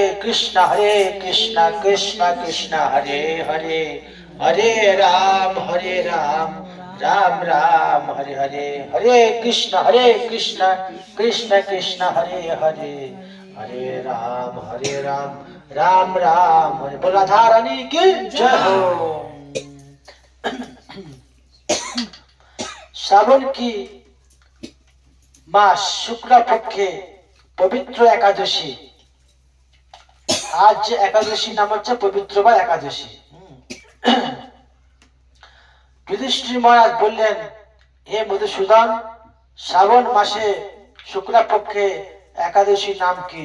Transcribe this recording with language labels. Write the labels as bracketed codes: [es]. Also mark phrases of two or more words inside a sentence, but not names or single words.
[sa] কৃষ্ণ কৃষ্ণ কৃষ্ণ হরে হরে, হরে রাম রাম রাম হরে হরে, হরে কৃষ্ণ কৃষ্ণ কৃষ্ণ হরে হরে, হরে রাম রাম রাম হরে। [hi] बोल राधा रानी की जय हो। [bn] শ্রাবণ কি মাস শুক্লা পক্ষে পবিত্র একাদশী। আজ যে একাদশী নাম হচ্ছে পবিত্র বা একাদশী। যুধিষ্ঠির মহারাজ বললেন, হে মধুসূদন, শ্রাবণ মাসে শুক্লা পক্ষে একাদশী নাম কি?